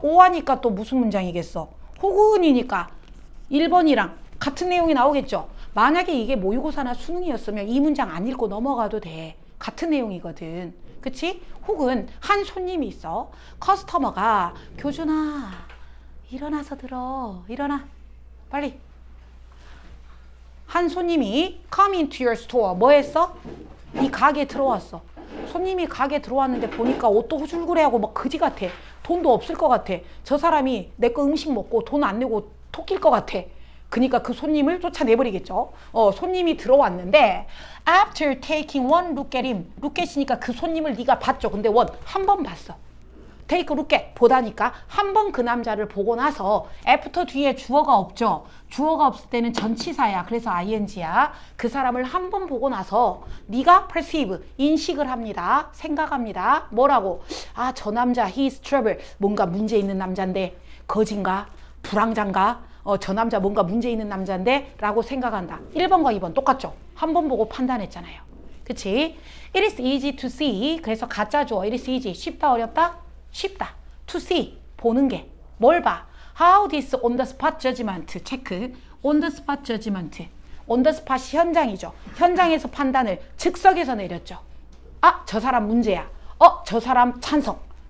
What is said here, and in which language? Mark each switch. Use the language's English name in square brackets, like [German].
[Korean] 오어니까 또 무슨 문장이겠어? 혹은이니까 1번이랑 같은 내용이 나오겠죠? 만약에 이게 모의고사나 수능이었으면 이 문장 안 읽고 넘어가도 돼. 같은 내용이거든. 그치? 혹은 한 손님이 있어. 커스터머가 교준아 일어나서 들어. 일어나. 빨리. 한 손님이 [English] come into your store. [Korean] 뭐 했어? 이 가게에 들어왔어. 손님이 가게에 들어왔는데 보니까 옷도 후줄그레하고 막 그지 같아. 돈도 없을 것 같아. 저 사람이 내 거 음식 먹고 돈 안 내고 토낄 것 같아. 그러니까 그 손님을 쫓아내버리겠죠. 손님이 들어왔는데 [English] after taking one look at him. [Korean] look at이니까 그 손님을 네가 봤죠. 근데 한 번 봤어. take a look at 보다니까 한 번 그 남자를 보고 나서 after 뒤에 주어가 없죠. 주어가 없을 때는 전치사야. 그래서 ing야. 그 사람을 한 번 보고 나서 네가 perceive 인식을 합니다. 생각합니다. 뭐라고? 아, 저 남자 [English] he is trouble. [Korean] 뭔가 문제 있는 남자인데 거진가? 불황자인가? 저 남자 뭔가 문제 있는 남자인데 라고 생각한다. 1번과 2번 똑같죠? 한 번 보고 판단했잖아요. 그치? [English] It is easy to see. [Korean] 그래서 가짜죠. [English] It is easy. [Korean] 쉽다 어렵다? 쉽다. [English] To see. [Korean] 보는 게. 뭘 봐? [English] How this on the spot judgment. 체크. on the spot judgment. on the spot [Korean] 현장이죠. 현장에서 판단을 즉석에서 내렸죠. 아, 저 사람 문제야. 저 사람 찬성.